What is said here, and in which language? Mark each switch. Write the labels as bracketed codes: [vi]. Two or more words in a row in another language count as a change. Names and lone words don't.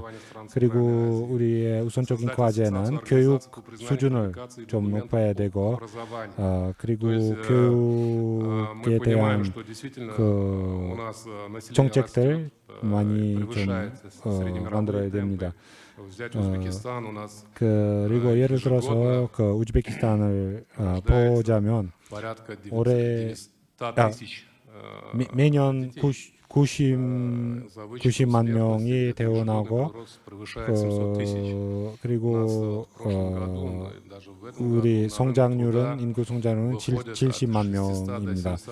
[ko] 그리고 우리의 우선적인 과제는 교육 수준을 좀 높여야 되고, 그리고 교육에 대한 그 정책들 많이 좀 [ru] превышает [ko] 만들어야 [ru] среднемировые [ko] 됩니다. [ru] темпы. Взять Узбекистан, у нас [ko] 그리고 예를 들어서 그 우즈베키스탄을 보자면 [ru] порядка [ko] 올해 [ru] 900 тысяч [ko] 매년 [ru] детей. [ko] 90만 명이 태어나고 그리고 우리 성장률은 인구 성장률은 70만 명입니다.